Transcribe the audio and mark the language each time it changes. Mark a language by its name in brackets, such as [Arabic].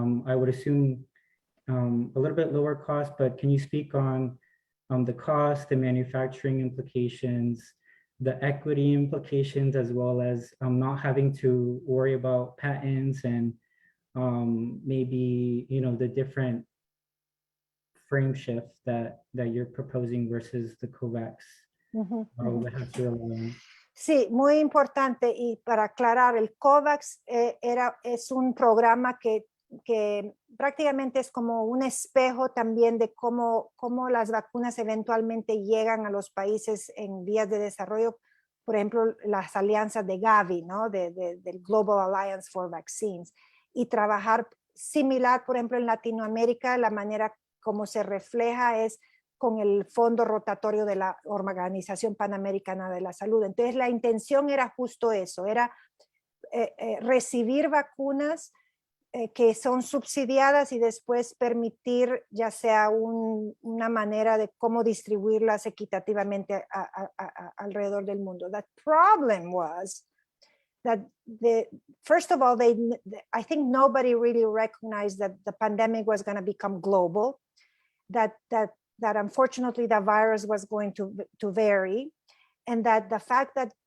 [English] I would assume a little bit lower cost, but can you speak on the cost, the manufacturing implications, the equity implications, as well as not having to worry about patents and maybe the different frame shift that you're proposing versus the COVAX model that has to rely on? [Spanish] Sí, muy importante, y para aclarar, el COVAX es un programa que prácticamente es como un espejo también de cómo las vacunas eventualmente llegan a los países en vías de desarrollo. Por ejemplo, las alianzas de Gavi, ¿no? del Global Alliance for Vaccines, y trabajar similar, por ejemplo, en Latinoamérica. La manera como se refleja es con el fondo rotatorio de la Organización Panamericana de la Salud. Entonces, la intención era justo eso, era recibir vacunas que son subsidiadas y después permitir ya sea una manera de cómo distribuirlas equitativamente alrededor del mundo. [English] The problem was that first of all, I think nobody really recognized that the pandemic was going to become global, that unfortunately the virus was going to vary, and that the fact that